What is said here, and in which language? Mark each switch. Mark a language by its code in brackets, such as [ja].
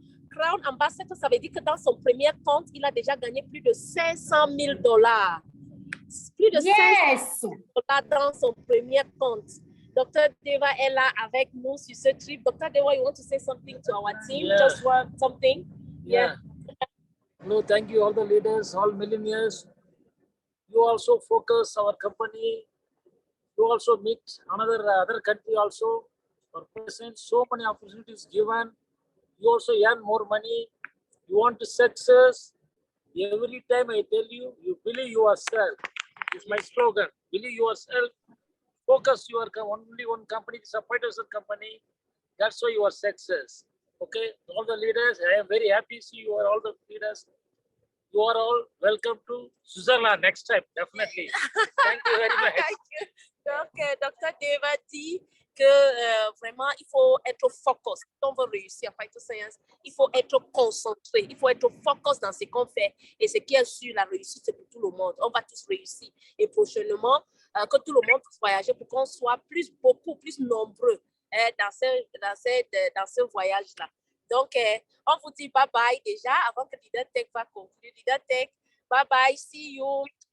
[fr] Crown Ambassador, ça veut dire que dans son premier compte, il a déjà gagné plus de $500,000. Plus de $500,000 dans son premier compte. Dr. Deva est là avec nous sur ce trip. [en] Dr. Deva, you want to say something to our team? Yeah. Just something? Yeah. No, thank you all the leaders, all millionaires. You also focus our company. You also meet other country also. For present, so many opportunities given. You also earn more money. You want to success. Every time I tell you, you believe yourself. It's my slogan. Believe yourself. Focus your only one company, it's a 5,000 company. That's why you are success. Okay, all the leaders, I am very happy to see you are all the leaders. You are all welcome to Switzerland next time, definitely. Thank you very much. [fr] Donc, Dr. Deva dit que vraiment, il faut être focus. Si on veut réussir à Fighter Science, il faut être concentré, il faut être focus dans ce qu'on fait. Et ce qui est sûr, la réussite, c'est pour tout le monde. On va tous réussir. Et prochainement, que tout le monde puisse voyager pour qu'on soit beaucoup plus nombreux dans ce voyage-là. Donc, on vous dit bye-bye déjà avant que Leader Tech va conclure. [en] Leader Tech, bye-bye, see you.